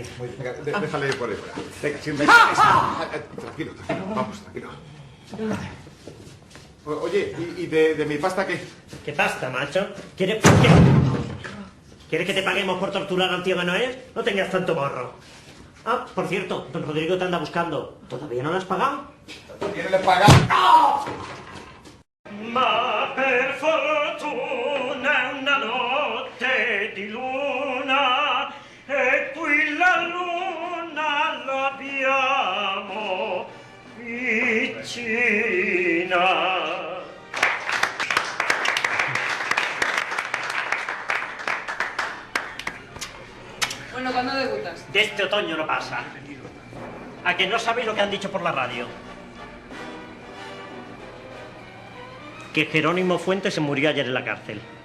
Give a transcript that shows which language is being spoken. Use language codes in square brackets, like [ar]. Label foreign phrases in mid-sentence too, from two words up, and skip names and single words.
[es] Muy bien, venga, déjale por ahí fuera. Venga, sí, tranquilo, vamos, tranquilo. Oye, ¿y de mi pasta qué? ¿Qué pasta, macho? ¿Quieres que te paguemos por torturar al tío Manuel? No tengas tanto morro. Ah, por cierto, don Rodrigo te anda buscando. ¿Todavía no lo has pagado? ¿Quién le paga? ¡Oh! [it] Ma per fortuna una notte di luna e qui la luna l'abbiamo vicina. [es] Bueno, ¿cuándo debutas? De este otoño no pasa. ¿A que no sabéis lo que han dicho por la radio? Que Jerónimo Fuentes se murió ayer en la cárcel.